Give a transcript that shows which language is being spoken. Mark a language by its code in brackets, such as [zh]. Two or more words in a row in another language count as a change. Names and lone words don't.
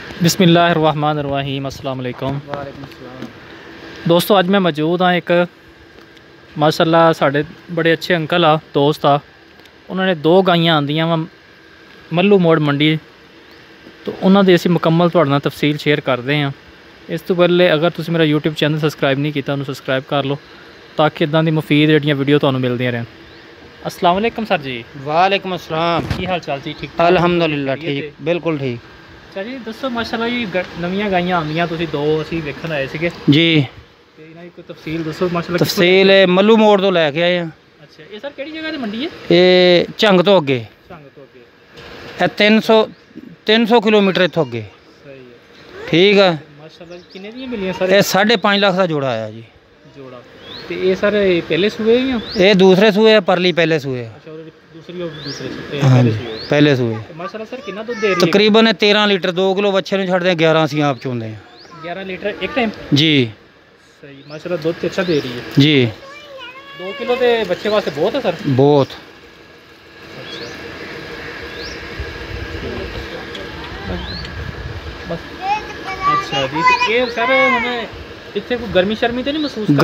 [ar] بسم اللہ الرحمن الرحیم۔ السلام علیکم۔ وعلیکم السلام۔ [pa] دوستو اج میں موجود ہاں ایک ماشاءاللہ ساڈے بڑے اچھے انکل آ دوست آ، انہوں نے دو گائیاں آندیاں وا ملو موڑ منڈی، تو انہاں دی اسی مکمل تہاڈے نال تفصیل شیئر کرتے ہیں۔ اس تو پہلے اگر تسی میرا [en] YouTube channel [pa] سبسکرائب نہیں کیتا انہوں سبسکرائب کر لو تاکہ اداں دی مفید جڑیاں ویڈیو تانوں ملدیاں رہن۔ [ar] السلام علیکم [pa] سر جی۔ [ar] وعلیکم السلام۔ [pa] کی حال چال جی؟ ٹھیک الحمدللہ ٹھیک، بالکل ٹھیک۔ اچھا جی دسو ماشاءاللہ جی نویاں گائیاں آندیاں تسی دو اسی ویکھن آئے سیگے جی تے انہاں دی کوئی تفصیل دسو ماشاءاللہ۔ تفصیل ملو موڑ تو لے کے آئے ہیں۔ اچھا یہ سر کیڑی جگہ تے منڈی ہے؟ یہ جھنگ تو اگے، سنگ تو اگے۔ یہ 300 کلومیٹر اتوں اگے۔ صحیح ہے، ٹھیک ہے۔ ماشاءاللہ جی کنے دیاں ملیاں سر؟ یہ 5.5 لاکھ کا جوڑا آیا جی جوڑا تے یہ سر پہلے سوئے یا؟ یہ دوسرے سوئے، پرلی پہلے سوئے۔ اچھا اور دوسری اور دوسرے سوئے ہاں پہلے جی سوئے۔ پہلے سوئے۔ ماشاءاللہ سر کتنا دودھ دے رہی ہے؟ تقریباً 13 لیٹر، 2 کلو بچے نوں چھڑ دیں، 11 اسی آپ چوندے ہیں۔ 11 لیٹر ایک ٹائم؟ جی صحیح، ماشاءاللہ دودھ تے اچھا دے رہی ہے۔ جی 2 کلو تے بچے واسطے بہت ہے سر؟ بہت۔ اچھا بس اچھا جی تے یہ سر ہمیں اتنے کوئی گرمی شرمی تو نہیں محسوس کر؟